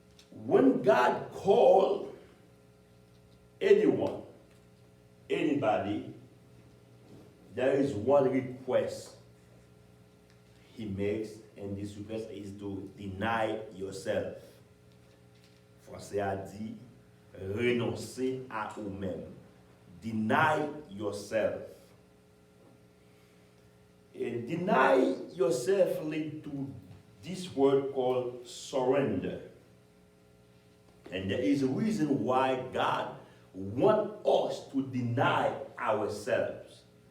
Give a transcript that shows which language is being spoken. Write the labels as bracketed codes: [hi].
[en] When God called anyone, anybody, there is one request he makes, and this request is to deny yourself. [fr] Français a dit, renoncer à vous-même. [en] Deny yourself. And deny yourself leads to this word called surrender. And there is a reason why God wants us to deny ourselves.